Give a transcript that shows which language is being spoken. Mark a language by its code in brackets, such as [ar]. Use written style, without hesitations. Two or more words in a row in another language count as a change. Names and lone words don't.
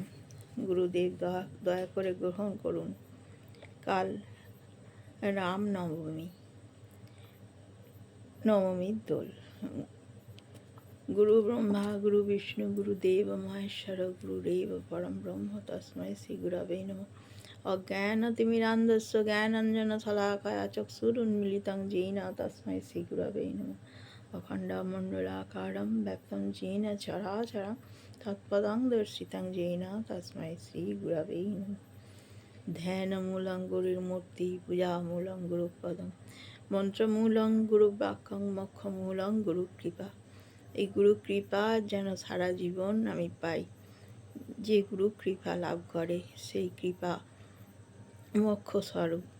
[bn] গুরুদেব দয়া করে গ্রহণ করুন। কাল রাম নবমীর দোল। [sa] গুরু ব্রহ্মা গুরু বিষ্ণু গুরুদেব মহেশ্বর গুরুরেব পরম ব্রহ্ম তস্মৈ শ্রী গুরবে নমঃ। অজ্ঞানতিমিরান্ধস্য জ্ঞানাঞ্জনশলাকয়া চক্ষুरुन्मीलितं येन তস্মৈ শ্রী গুরবে নমঃ। অখণ্ডমণ্ডলাকারं ব্যক্तं येन চরাচরं তৎপদং দর্শিतं येन তস্মৈ শ্রী গুরবে নমঃ। ধ্যানমূলং গুরুর্মূর্তি পূজামূলং গুরুপদম মন্ত্রমূলং গুরুবাক্যং মোক্ষমূলং গুরুকৃপা। [bn] এই গুরু কৃপা যেন সারা জীবন আমি পাই। যে গুরু কৃপা লাভ করে সেই কৃপা মোক্ষ স্বরূপ।